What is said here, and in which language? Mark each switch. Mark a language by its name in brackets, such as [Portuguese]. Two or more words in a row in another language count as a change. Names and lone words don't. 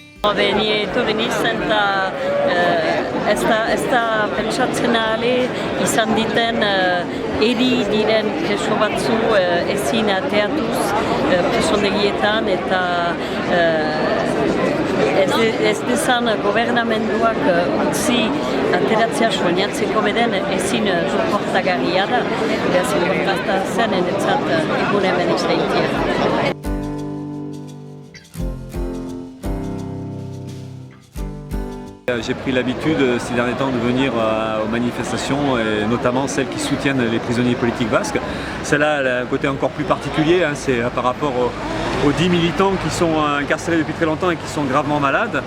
[Basque] etorri nintzen eta ez da pentsatzen ale izan diten eri diren preso batzu ezin ateatuz presondegietan eta ez dezan gobernamenduak utzi ateratzea soinatzeko beden ezin suportagarria da. Beraz, importanta zen enetzat egun hemen izaitia. [French] J'ai pris l'habitude ces derniers temps de venir aux manifestations, et notamment celles qui soutiennent les prisonniers politiques basques. Celle-là elle a un côté encore plus particulier, c'est par rapport aux 10 militants qui sont incarcérés depuis très longtemps et qui sont gravement malades.